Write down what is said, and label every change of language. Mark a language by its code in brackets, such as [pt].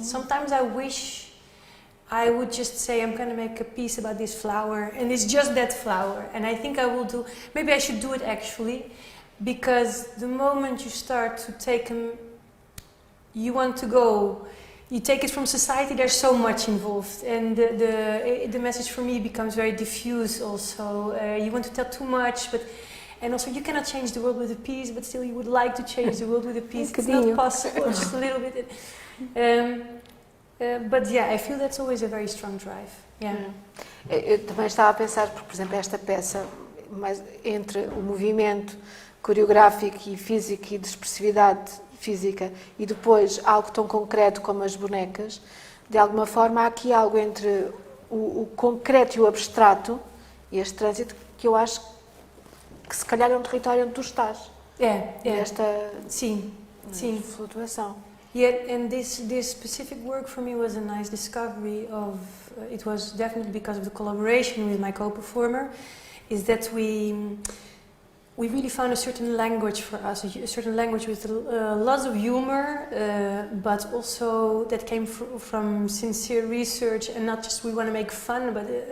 [en] Sometimes I wish I would just say I'm going to make a piece about this flower, and it's just that flower, and I think I will do, maybe I should do it actually, because the moment you start to take you want to go, you take it from society, there's so much involved, and the message for me becomes very diffuse also. You want to tell too much, and also you cannot change the world with a piece, but still you would like to change the world with a piece. It's not possible, just a little bit. But yeah, I feel that's always a very strong drive. Yeah. [pt] Eu também estava a pensar, por exemplo, esta peça, mas entre o movimento coreográfico e físico e de expressividade física e depois algo tão concreto como as bonecas, de alguma forma há aqui algo entre o concreto e o abstrato, e este trânsito, que eu acho que se calhar é um território onde tu estás. Esta flutuação. [en] Yeah, and this specific work for me was a nice discovery of, it was definitely because of the collaboration with my co-performer, is that we really found a certain language for us, a certain language with lots of humor, but also that came from sincere research, and not just we want to make fun, but